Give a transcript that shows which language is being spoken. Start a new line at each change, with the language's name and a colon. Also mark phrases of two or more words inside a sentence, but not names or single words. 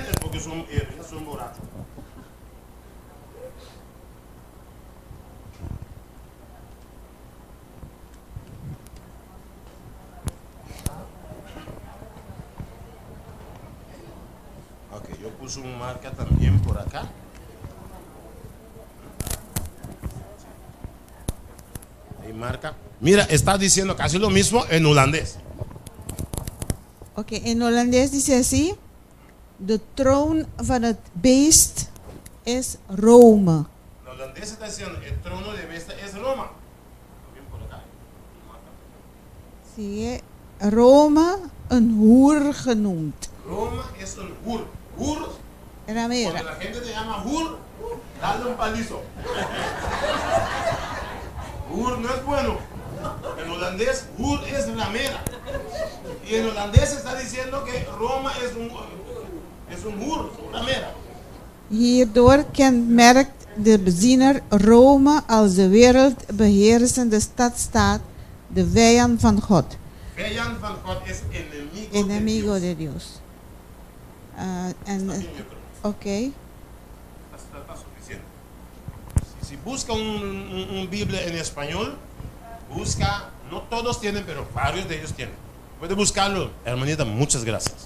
Spanish: Es porque son borrachos. Ok, yo puse un marca también por acá. Ahí marca. Mira, está diciendo casi lo mismo en holandés. Ok, en holandés dice así:
Dutch: de troon van het beest
Spanish: es Rome. En holandés está diciendo el trono de bestia es Roma. También por acá.
Dutch: Sigue Rome een hoer genoemd.
Spanish: Roma es un hur. Hur, Ramera. cuando la gente te llama hur, dale un palizo. Hur no es bueno. En holandés, hur es ramera. Y en holandés está diciendo que Roma es un hur, ramera.
Dutch: Hierdoor kenmerkt de bezinner Rome als de wereldbeheersende stadstaat, de vijand van God. Vijand van God es
Spanish: Enemigo de de Dios. Ok. Está suficiente. Si busca un Biblia en español, busca, no todos tienen, pero varios de ellos tienen. Puede buscarlo, hermanita, muchas gracias.